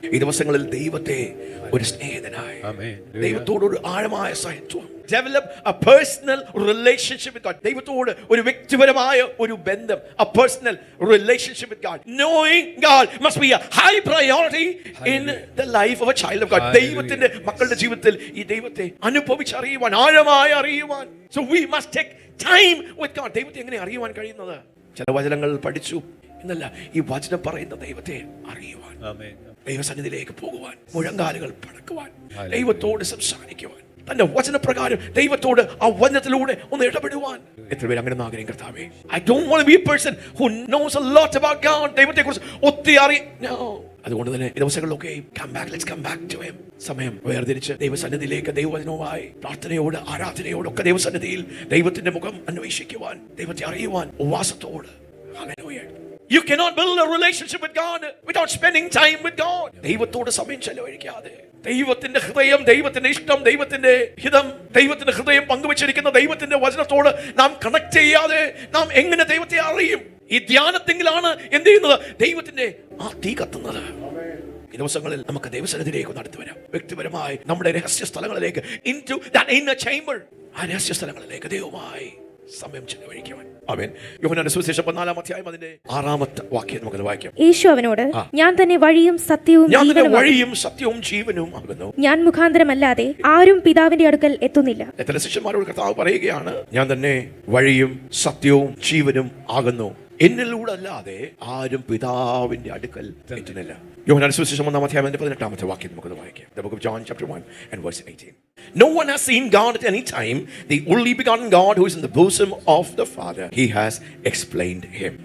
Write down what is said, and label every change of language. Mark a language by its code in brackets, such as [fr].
[ml] ഈ ദിവസങ്ങളിൽ ദൈവത്തെ ഒരു സ്നേഹിതനായി, ദൈവത്തോടൊരു ആഴമായ സഹത്വം, [en] develop a personal relationship with God. [ml] ദൈവത്തോട് ഒരു വ്യക്തിപരമായ ഒരു ബന്ധം, [en] a personal relationship with God. Knowing God must be a high priority in the life of a child of God. [ml] ദൈവത്തിന്റെ മക്കളുടെ ജീവിതത്തിൽ ഈ ദൈവത്തെ അനുഭവിച്ചറിയുവാൻ, ആഴമായി അറിയുവാൻ. [en] So we must take time with God. [ml] ദൈവത്തെ എങ്ങനെ അറിയുവാൻ കഴിയുന്നത്? ചില വചനങ്ങൾ പഠിച്ചു എന്നല്ല, ഈ വചനം പറയുന്ന ദൈവത്തെ അറിയുവാൻ, ദൈവസന്നിധിയിലേക്ക് പോകുവാൻ, മുഴങ്കാലുകൾ പടക്കുവാൻ, ദൈവത്തോട് സംസാരിക്കുവാൻ, തന്റെ വചനപ്രകാരം ദൈവത്തോട് ആ വചനത്തിലൂടെ ഒന്ന് ഇടപെടുവാൻ. എത്ര പേര് അങ്ങനെ ആഗ്രഹിക്കും? [en] കർത്താവേ, I don't want to be a person who knows a lot about God. [ml] ദൈവത്തെക്കുറിച്ച് ഒത്തിരി അറിയാം. അതുകൊണ്ട് തന്നെ ഈ ദിവസങ്ങളിലൊക്കെ [en] let's come back to him. [ml] സമയം വേർതിരിച്ച് ദൈവസന്നിധിയിലേക്ക്, ദൈവവചനവുമായി, പ്രാർത്ഥനയോട്, ആരാധനയോടൊക്കെ ദൈവസന്നിധിയിൽ ദൈവത്തിന്റെ മുഖം അന്വേഷിക്കുവാൻ, ദൈവത്തെ അറിയുവാൻ, ഉപവാസത്തോട്. Hallelujah. [en] You cannot build a relationship with God without spending time with God. [ml] ദൈവത്തോട് സമയം ചെലവഴിക്കാതെ, ദൈവത്തിന്റെ ഹൃദയം, ദൈവത്തിന്റെ ഇഷ്ടം, ദൈവത്തിന്റെ ഹിതം, ദൈവത്തിന്റെ ഹൃദയം പങ്കുവച്ചിരിക്കുന്ന ദൈവത്തിന്റെ വചനത്തോട് നാം കണക്ട് ചെയ്യാതെ നാം എങ്ങനെ ദൈവത്തെ അറിയും? ഈ ധ്യാനത്തെങ്കിലാണ് എന്ത് ചെയ്യുന്നത്? ദൈവത്തിന്റെ ആ തീ കത്തുന്നത്. ഈ ദിവസങ്ങളിൽ നമുക്ക് ദൈവസന്നിധിയിലേക്ക് നടത്തി വരാം. വ്യക്തിപരമായി നമ്മുടെ രഹസ്യ സ്ഥലങ്ങളിലേക്ക്, [en] into that inner chamber, [ml] ആ രഹസ്യ സ്ഥലങ്ങളിലേക്ക് ദൈവമായി സമയം ചെലവഴിക്കുവാൻ. ആമേൻ. യോഹന്നാന്റെ സുവിശേഷം 4-ാം അതിന്റെ 6-ാമത്തെ വാക്യം നമുക്ക് വായിക്കാം. യേശു അവനോട്, ഞാൻ തന്നെ വഴിയും സത്യവും ജീവനും ആകുന്നു. ഞാൻ മുഖാന്തരമല്ലാതെ ആരും പിതാവിന്റെ അടുക്കൽ എത്തുന്നില്ല. എത്ര ശിഷ്യന്മാരോട് കർത്താവ് പറയുകയാണ്, ഞാൻ തന്നെ വഴിയും സത്യവും ജീവനും ആകുന്നു. എന്നിലൂടെ അല്ലാതെ ആരും പിതാവിന്റെ അടുക്കൽ എത്തുന്നില്ല. യോഹന്നാന്റെ സുവിശേഷം 1-ാം 18-ാമത്തെ വാക്യം നമുക്ക് വായിക്കാം. [en] The book of John chapter 1 and verse 18. No one has seen God at any time. The only begotten God who is in the bosom of the Father, he has explained him.